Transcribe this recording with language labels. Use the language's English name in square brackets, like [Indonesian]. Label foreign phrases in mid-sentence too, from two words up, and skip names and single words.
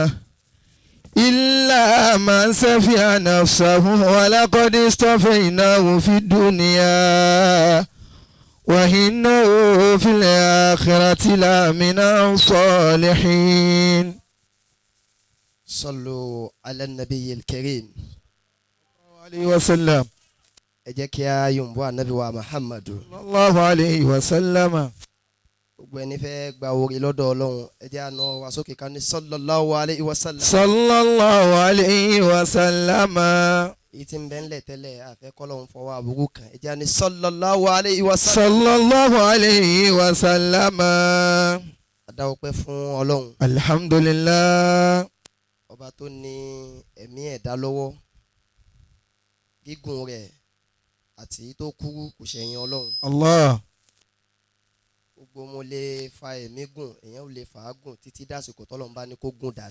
[Arabic] إلا من سفه نفسه ولقد اصطفيناه في الدنيا وإنه في الآخرة لمن الصالحين. صلوا على النبي الكريم عليه وسلم. اجاك يا يوم النبي محمد صلى الله عليه وسلم. [Yoruba] gbẹni fẹ́ gba orí lọ́dọ̀ Ọlọ́run ẹ jẹ́ àna wa sókè ká ní [Arabic] صلى الله عليه وسلم. صلى الله عليه وسلم. [Yoruba] èyí tí ń bẹ ńlẹ̀ tẹ́lẹ̀ àfẹ́ kọ́lọ́hún fọwọ́ àbúrú kan ẹ jẹ́ àní [Arabic] صلى الله عليه وسلم. صلى الله عليه وسلم. [Yoruba] adáwọ̀pẹ́ fún Ọlọ́run. alhamdulillah. ọba tó ní ẹ̀mí ẹ̀dá lọ́wọ́ gígùn rẹ̀ àti tó kúrú kò ṣẹ̀yìn Ọlọ́run. Allah. gbogbo mo lè fa ẹ̀mí gùn èèyàn ò lè fà á gùn títí dásìkò tọ́lọ́run bá ní kó gùn dànù.